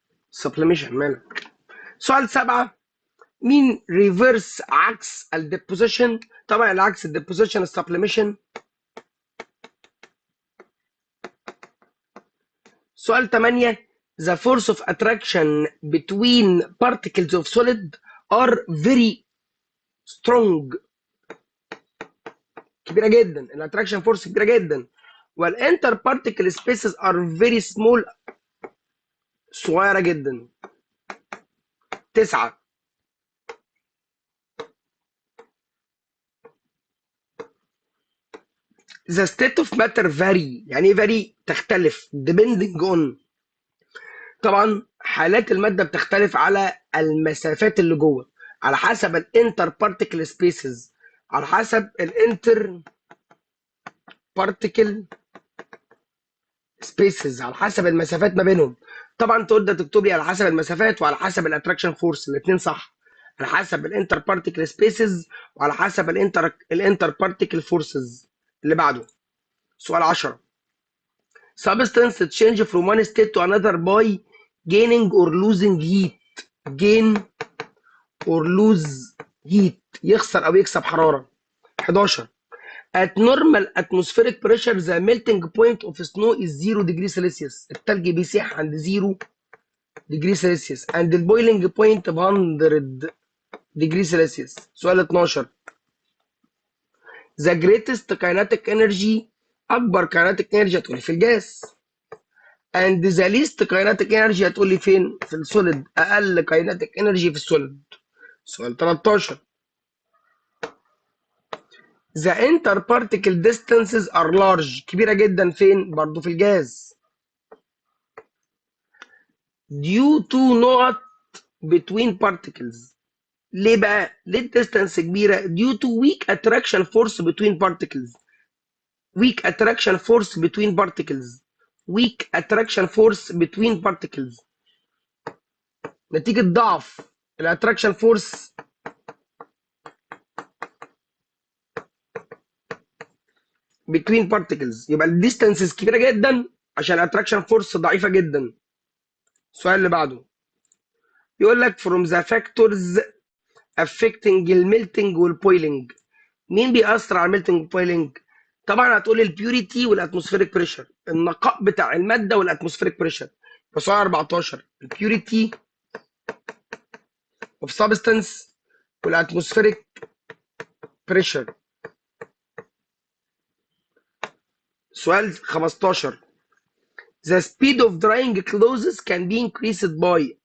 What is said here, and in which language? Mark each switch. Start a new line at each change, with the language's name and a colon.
Arabic: سبليميشن مالك. سؤال 7 مين ريفرس عكس الديبوزيشن؟ طبعا العكس الديبوزيشن السبليميشن.
English: سؤال 8 the force of attraction between particles of solid are very strong.
Arabic: كبيره جدا، الاتراكشن فورس كبيره جدا، والانتر بارتيكل سبيسز ار فيري سمول، صغيره جدا.
English: 9 the state of matter vary.
Arabic: يعني ايه
English: vary؟
Arabic: تختلف
English: depending on.
Arabic: طبعا حالات الماده بتختلف على المسافات اللي جوه، على حسب الانتر بارتيكل سبيسز، على حسب الانتر بارتيكل سبيسز، على حسب المسافات ما بينهم. طبعا تقدر تكتب لي على حسب المسافات وعلى حسب الاتراكشن فورس، الاثنين صح. على حسب الانتر بارتيكل سبيسز وعلى حسب الانتر بارتيكل فورسز. اللي بعده سؤال
English: 10 substance change from one state to another by gaining or losing heat. gain or lose heat،
Arabic: يخسر او يكسب حراره.
English: 11 at normal atmospheric pressure the melting point of snow is 0 degree Celsius.
Arabic: التلج بيسيح عند
English: 0 degree Celsius and the boiling point ب 100 degree Celsius.
Arabic: سؤال 12
English: the greatest kinetic energy،
Arabic: أكبر kinetic energy هتقولي في الجاز،
English: and the least kinetic energy
Arabic: هتقولي فين؟ في السوليد، أقل kinetic energy في السوليد. سؤال 13
English: the interparticle distances are large،
Arabic: كبيرة جدا فين؟ برضو في الجاز.
English: due to not between particles.
Arabic: ليه بقى؟ ليه الديستانس كبيرة؟
English: due to weak attraction force between particles. weak attraction force between particles. weak attraction force between particles.
Arabic: نتيجة ضعف الاتراكشن فورس
English: between particles،
Arabic: يبقى الديستانسز كبيرة جدا عشان الاتراكشن فورس ضعيفة جدا. السؤال اللي بعده يقول لك
English: from the factors affecting
Arabic: الميلتنج والبويلنج. مين بيأثر على الميلتنج والبويلنج؟ طبعا هتقول البيوريتي والاتموسفيريك بريشر، النقاء بتاع الماده والاتموسفيريك بريشر. سؤال 14 البيوريتي اوف سبستانس والاتموسفيريك بريشر. سؤال
English: 15 the speed of drying clothes can be increased by.